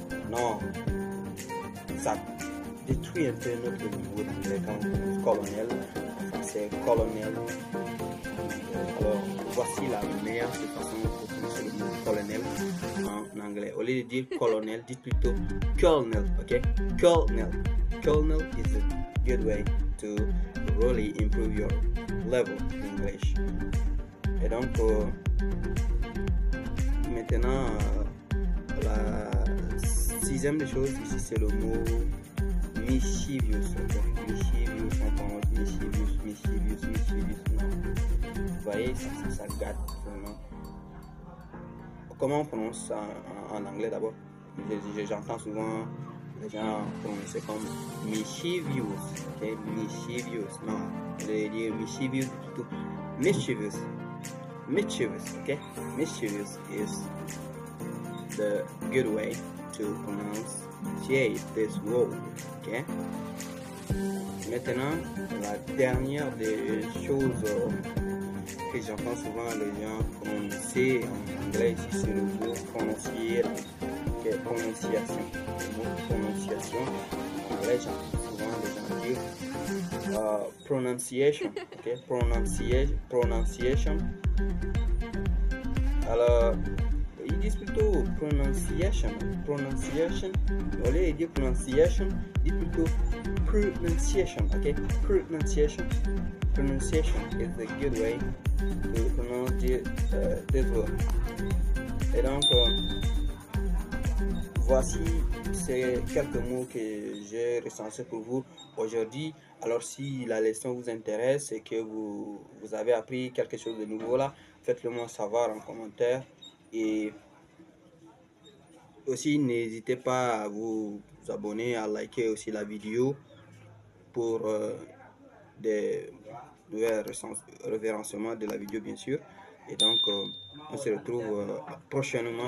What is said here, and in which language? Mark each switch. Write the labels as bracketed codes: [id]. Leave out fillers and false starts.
[fr] Non, ça détruit un peu notre niveau d'anglais quand on prononce colonel. C'est colonel. Alors, voici la meilleure façon de prononcer le mot colonel en anglais. Au lieu de dire colonel, dites plutôt colonel. Ok, colonel. [en] Colonel is a good way to really improve your level in English. [fr] Et donc, maintenant, la sixième des choses ici, c'est le mot mischievous. Mischievous, on prononce mischievous. Non. Vous voyez, ça gâte vraiment. Comment on prononce ça en anglais d'abord? J'entends souvent les gens prononcer comme mischievous. Ok, mischievous. Non, je vais dire mischievous plutôt mischievous. [en] Okay? Mischievous is the good way to pronounce this word, ok? [fr] Maintenant, la dernière des choses que j'entends souvent les gens prononcer en anglais ici, c'est le mot prononcier, ok? Prononciation. Le mot prononciation, en anglais, j'entends souvent les gens dire pronunciation, ok? Pronunciation. Alors, disent plutôt pronunciation. Pronunciation. Au lieu de dire pronunciation, dites plutôt pronunciation. Ok? Pronunciation. [en] Pronunciation is a good way to pronounce this word. [fr] Et donc, voici ces quelques mots que j'ai recensés pour vous aujourd'hui. Alors, si la leçon vous intéresse et que vous avez appris quelque chose de nouveau là, faites-le moi savoir en commentaire. Et aussi, n'hésitez pas à vous abonner, à liker aussi la vidéo pour des nouvelles référencements de la vidéo, bien sûr. Et donc, on se retrouve prochainement.